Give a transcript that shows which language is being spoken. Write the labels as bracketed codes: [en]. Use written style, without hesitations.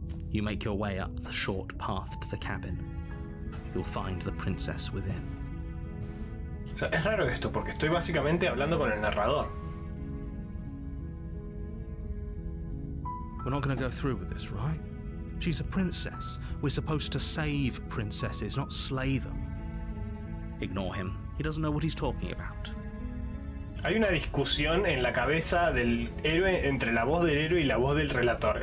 [en] You make your way up the short path to the cabin. You'll find the princess within. [es] O sea, es raro esto porque estoy básicamente hablando con el narrador. [en] We're not going to go through with this, right? She's a princess. We're supposed to save princesses, not slay them. Ignore him. He doesn't know what he's talking about. [es] Hay una discusión en la cabeza del héroe entre la voz del héroe y la voz del relator.